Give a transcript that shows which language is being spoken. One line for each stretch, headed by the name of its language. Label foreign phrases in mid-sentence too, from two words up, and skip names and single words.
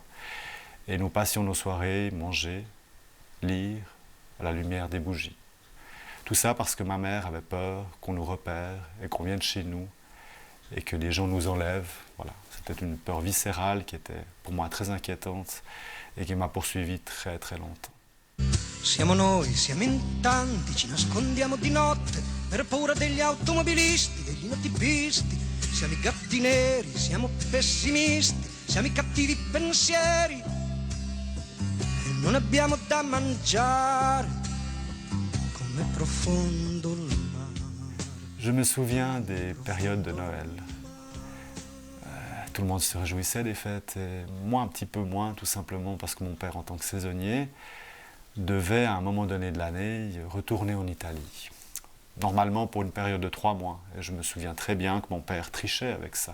French: Et nous passions nos soirées, manger, lire à la lumière des bougies. Tout ça parce que ma mère avait peur qu'on nous repère et qu'on vienne chez nous et que les gens nous enlèvent. Voilà. C'était une peur viscérale qui était pour moi très inquiétante et qui m'a poursuivi très très longtemps.
Italian: Siamo noi, siamo in tanti, ci nascondiamo di notte per paura degli automobilisti, degli notipisti. Siamo i gatti neri, siamo pessimisti, siamo i cattivi pensieri. Non abbiamo da mangiare, come profondo il mare.
French: Je me souviens des périodes de Noël. Tout le monde se réjouissait des fêtes, et moi un petit peu moins, tout simplement parce que mon père, en tant que saisonnier, devait à un moment donné de l'année retourner en Italie. Normalement pour une période de 3 mois. Et je me souviens très bien que mon père trichait avec ça.